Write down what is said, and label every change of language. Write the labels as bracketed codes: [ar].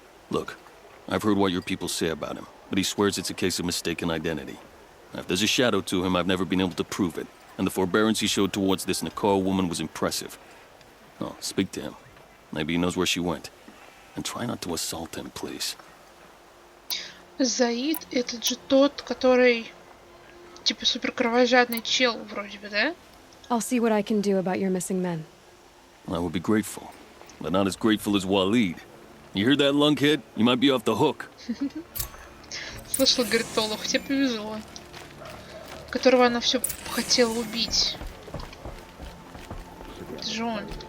[en] Look, I've heard what your people say about him, but he swears it's a case of mistaken identity. Now, if there's a shadow to him, I've never been able to prove it, and the forbearance he showed towards this Nakoa woman was impressive. Oh, speak to him. Maybe he knows where she went. And try not to assault him, please. [ru] Заид, этот же тот, который типа супер кровожадный чел вроде бы, да? [en] I'll see what I can do about your missing men. I would be grateful, but not as grateful as Walid. You hear that, lunkhead? You might be off the hook. [ru] Слышала, говорит, Олух, тебе повезло. Которого она все хотела убить. Это же он.